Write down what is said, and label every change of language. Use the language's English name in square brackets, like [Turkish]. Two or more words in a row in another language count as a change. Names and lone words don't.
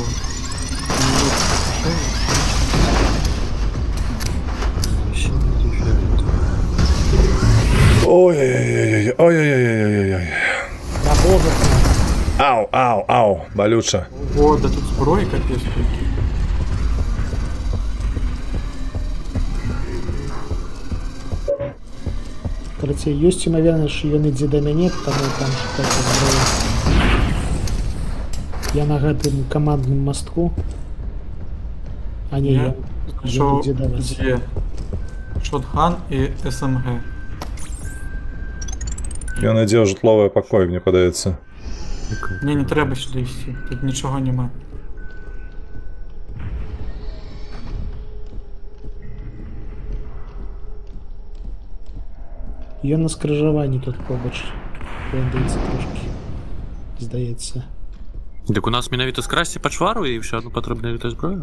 [Ukrainian] Ой-ой-ой-ой, ой-ой-ой-ой-ой-ой. На боже. Ау, ау, ау, болюче. О, да тут зброї капець скільки. [Russian] Короче, [Belarusian] ёсць імавернасць, што ён ідзе да мяне, таму там шукаць зброю. Я на гэтым камандным мастку. А не, Я ён [Ukrainian] знайшов [Belarusian] ідзе да вас. дзве. Шотган і СМГ. Ён ідзе ў жытловы пакой, мне падаецца. [Ukrainian] Мне не треба сюди йти, тут нічого нема. [Belarusian] Ён на скрыжаванні тут побач. Вендаецца трошкі. Здаецца. Так у нас менавіта скрасці пачвару і ўсё адно патрэбна гэта зброю?